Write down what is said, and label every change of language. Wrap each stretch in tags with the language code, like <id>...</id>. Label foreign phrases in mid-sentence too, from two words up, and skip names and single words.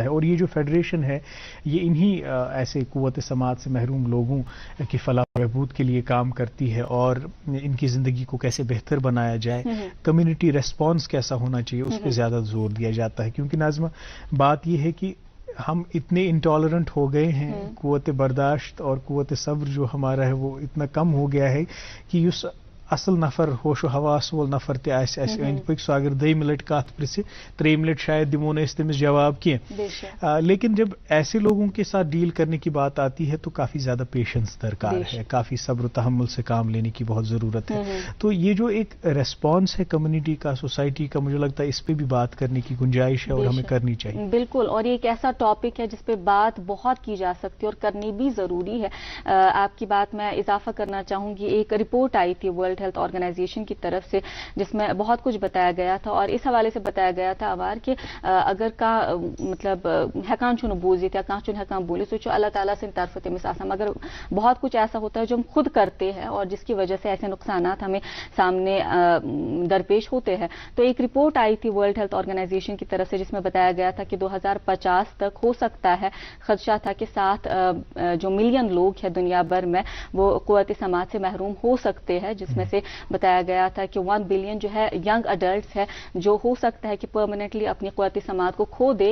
<ur>اور یہ جو فیڈریشن ہے یہ انہی ایسے قوت سماعت سے محروم لوگوں کی فلاح و بہبود کے لیے کام کرتی ہے، اور ان کی زندگی کو کیسے بہتر بنایا جائے،</ur> <en>community response</en> <ur>کیسا ہونا چاہیے، اس پہ زیادہ زور دیا جاتا ہے. کیونکہ ناظمہ بات یہ ہے کہ ہم اتنے انٹالرنٹ ہو گئے ہیں، قوت برداشت اور قوت صبر جو ہمارا ہے وہ اتنا کم ہو گیا ہے کہ اس</ur> <ks>اصل نفر ہوش و حواس وول نفر تہ آسہِ اَسہِ أنٛدۍ پٔکۍ، سُہ اگر دۄیمہِ لٹہِ کتھ پرژھِ ترٛیٚیِمہِ لٹہِ شاید دِمو نہٕ أسۍ تٔمِس جواب کینٛہہ.</ks> <ur>لیکن جب ایسے لوگوں کے ساتھ ڈیل کرنے کی بات آتی ہے تو کافی زیادہ پیشنس درکار ہے، کافی صبر و تحمل سے کام لینے کی بہت ضرورت ہے. تو یہ جو ایک ریسپانس ہے کمیونٹی کا، سوسائٹی کا، مجھے لگتا ہے اس پہ بھی بات کرنے کی گنجائش ہے اور ہمیں کرنی چاہیے. بالکل، اور یہ ایک ایسا ٹاپک ہے جس پہ بات بہت کی جا سکتی ہے اور کرنی بھی ضروری ہے. آپ کی بات میں اضافہ کرنا چاہوں گی. ایک رپورٹ آئی تھی ورلڈ ہیلتھ آرگنائزیشن کی طرف سے جس میں بہت کچھ بتایا گیا تھا، اور اس حوالے سے بتایا گیا تھا عوار کہ اگر کا مطلب</ur> <ks>ہیکان چھُنہٕ بوٗزِتھ یا کانٛہہ چھُنہٕ ہیکان بولِتھ، سُہ چھُ اللہ تعالیٰ سٕنٛدِ طرفہٕ تٔمِس آسان.</ks> <ur>مگر بہت کچھ ایسا ہوتا ہے جو ہم خود کرتے ہیں اور جس کی وجہ سے ایسے نقصانات ہمیں سامنے درپیش ہوتے ہیں. تو ایک رپورٹ آئی تھی ورلڈ ہیلتھ آرگنائزیشن کی طرف سے جس میں بتایا گیا تھا کہ 2050 تک ہو سکتا ہے، خدشہ تھا کہ 7 جو ملین لوگ ہیں دنیا بھر میں وہ قوت سماعت سے محروم ہو سکتے ہیں، جس میں سے بتایا گیا تھا کہ 1 بلین جو ہے</ur> <en>young adults</en> <ur>ہے جو ہو سکتا ہے کہ پرماننٹلی اپنی قوت سماعت کو کھو دے.</ur>